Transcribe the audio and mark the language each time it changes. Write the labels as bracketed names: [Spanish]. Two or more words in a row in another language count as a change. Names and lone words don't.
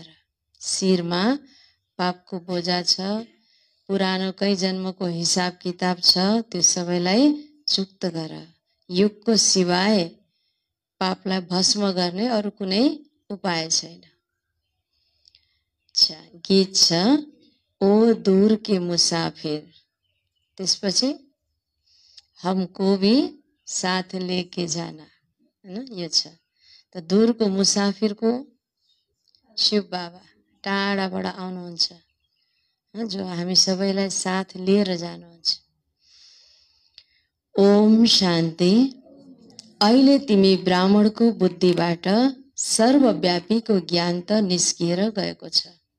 [Nepali] शिरमा पापको बोझा छ, पुरानो कई जन्मको हिसाब किताब छ, त्यो सबैलाई चुक्त गर। योगको सिवाय पापलाई भस्म गर्ने अरू कुनै उपाय छैन। अच्छा, गीत छ, [Hindi] ओ दूर के मुसाफिर। त्यसपछि हमको भी साथ लेके जाना, [Nepali] हैन, यो छ। त दूरको मुसाफिरको शिव बाबा टाढाबाट आउनुहुन्छ, जो हामी सबैलाई साथ लिएर जानुहुन्छ। ओम शान्ति। अहिले तिमी ब्राह्मणको बुद्धिबाट सर्वव्यापीको ज्ञान त निस्किएर गएको छ।